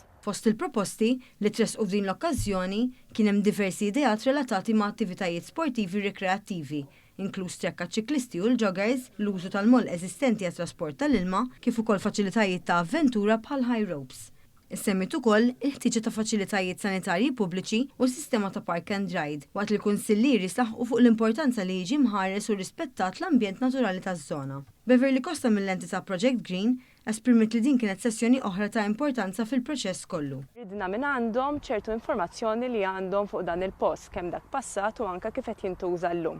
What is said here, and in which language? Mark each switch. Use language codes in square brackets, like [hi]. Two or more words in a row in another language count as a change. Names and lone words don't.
[mt] Fost il-proposti li tresqu f'din l-okkażjoni kien hemm diversi ideat relatati ma' attivitajiet sportivi rikreattivi, inkluż trekka ċiklisti u l-joggers, l-użu tal-moll eżistenti għat trasport tal-ilma, kif ukoll faċilitajiet ta' avventura bħal [en] high ropes. [mt] Issemmit ukoll il-ħtiġa ta' faċilitajiet sanitarji pubbliċi u sistema ta' [en] park and ride, [mt] waqt li kunsillieri saħħu fuq l-importanza li jiġi mħares u rispettat l-ambjent naturali taż-żona. Beverly Costa mill-entità Project Green esprimit li din kienet sessjoni oħra ta' importanza fil-proċess kollu. Ridna minn għandhom ċertu informazzjoni li għandhom fuq dan il-post kemm dak passat u anke kif qed jintuża llum.